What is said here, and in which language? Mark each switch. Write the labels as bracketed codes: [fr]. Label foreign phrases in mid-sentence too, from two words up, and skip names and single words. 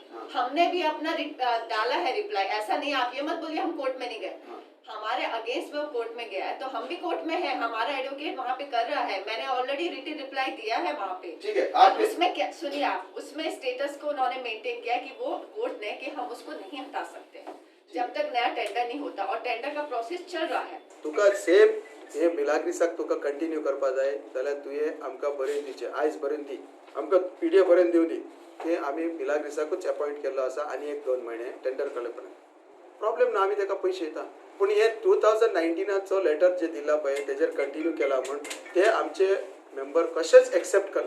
[hi] हमने भी अपना डाला है रिप्लाई. ऐसा नहीं आप ये मत बोलिए हम कोर्ट में नहीं गए, हमारे अगेंस्ट में कोर्ट में गया है, तो हम भी कोर्ट में है, हमारा एडवोकेट वहाँ पे कर रहा है. मैंने [en] already written reply [hi] दिया है वहाँ पे. ठीक है, आप उसमें क्या सुनिए, आप उसमें स्टेटस को उन्होंने मेंटेन किया कि वो कोर्ट ने कि हम उसको नहीं हटा सकते जब तक नया टेंडर नहीं होता, और टेंडर का प्रोसेस चल रहा है. [kok] तुका सेम हे मिलाग्रिसाक तुका कंटिन्यू करपा जाय जाल्यार तुवें आमकां बरें दिवचें. आयज बरें दी, आमकां पीडीएफ बरें दिव दी की आमी मिलाग्रिसाकूच अपॉयंट केल्लो आसा आनी 1-2 म्हयने टेंडर केले पर्यंत. प्रॉब्लेम ना, आमी ताका पयशे येता. पूण हे 2019चो लेटर जे दिला पळय तेजेर कंटिन्यू केला म्हण ते आमचे मेंबर कशेच एक्सेप्ट करना.